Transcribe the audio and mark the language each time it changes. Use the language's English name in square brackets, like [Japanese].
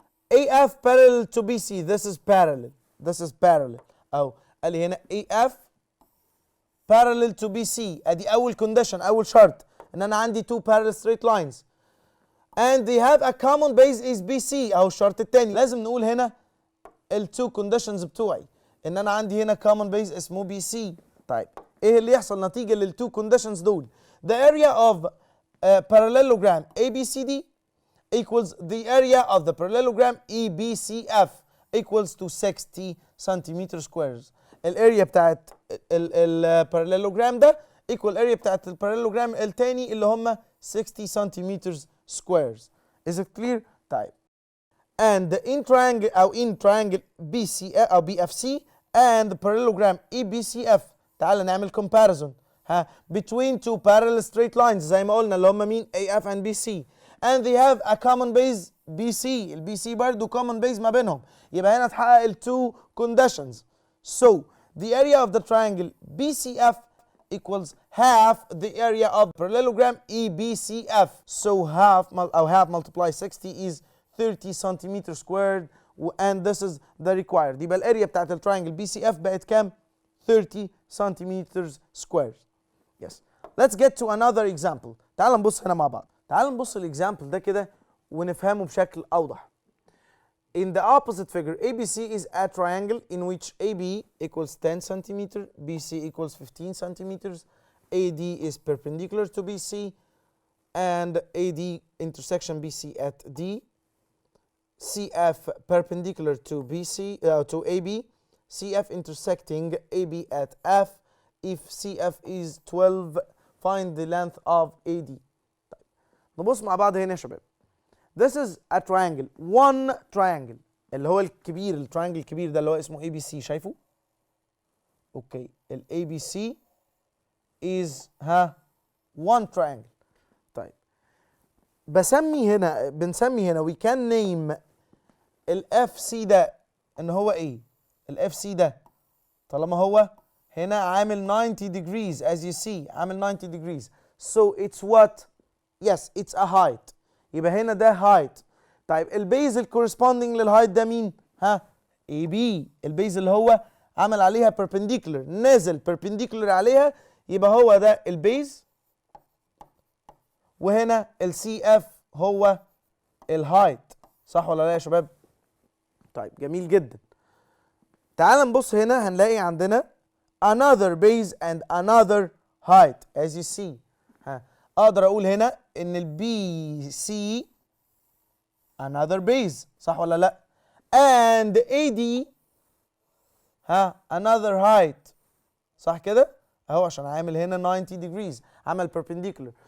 [English] AF parallel to BC, this is parallel. [Arabic] أو قال لي هنا [English] AF parallel to BC، [Arabic] ادي أول condition، أول شرط إن أنا عندي [English] two parallel straight lines. And they have a common base is BC، [Arabic] أو الشرط التاني. لازم نقول هنا [English] two conditions [Arabic] بتوعي، إن أنا عندي هنا common base اسمه BC. طيب إيه اللي يحصل نتيجة للتو conditions دول؟ [English] The area of parallelogram ABCD equals the area of the parallelogram EBCF equals to 60 centimeter squares. [Arabic] الاريا بتاعت الباراليلوجرام ده equal الاريا بتاعت الباراليلوجرام التاني اللي هم [English] 60 centimeters squares. Is it clear؟ [Arabic] طيب [English] and in triangle BC أو BFC and parallelogram EBCF [Arabic] تعال نعمل [English] comparison between two parallel straight lines [Arabic] زي ما قلنا اللي هم مين؟ [English] AF and BC. and they have a common base BC. [Arabic] الBC برضو common base ما بينهم. يبقى هنا اتحقق ال [English] two conditions. So the area of the triangle BCF equals half the area of parallelogram EBCF. So half multiply 60 is 30 centimeter squared and this is the required. [Arabic] يبقى الاريا بتاعت التراينجل BCF بقت كام؟ 30 centimeters squared. [English] Yes. Let's get to another example. [Arabic] تعال نبص هنا مع بعض. تعال نبص الاكزامبل ده كده ونفهمه بشكل اوضح. [English] In the opposite figure, ABC is a triangle in which AB equals 10 centimeter, BC equals 15 centimeters, AD is perpendicular to BC, and AD intersection BC at D, CF perpendicular to BC to AB, CF intersecting AB at F. If CF is 12, find the length of AD. [Arabic] طيب نبص مع بعض هنا يا شباب. [English] This is a triangle, one triangle [Arabic] اللي هو الكبير، التراينجل الكبير ده اللي هو اسمه ABC، شايفه؟ اوكي، ال [English] ABC is one triangle. [Arabic] طيب بنسمي هنا [English] we can name [Arabic] ال FC ده ان هو ايه؟ ال FC ده طالما هو هنا عامل 90 degrees [English] as you see، [Arabic] عامل 90 degrees. [English] So it's what؟ Yes, it's a height. [Arabic] يبقى هنا ده height. طيب البيز الكورسبوندينج للهايت ده مين؟ AB. البيز اللي هو عمل عليها perpendicular، نازل perpendicular عليها، يبقى هو ده البيز. وهنا الCF هو الهايت، صح ولا لا يا شباب؟ [English] طيب جميل جدا. [Arabic] تعال نبص هنا هنلاقي عندنا [English] another base and another height as you see. [Arabic] اقدر اقول هنا ان الBC another base، صح ولا لا؟ [English] and AD another height، [Arabic] صح كده؟ اهو عشان عامل هنا 90 degrees، عمل perpendicular.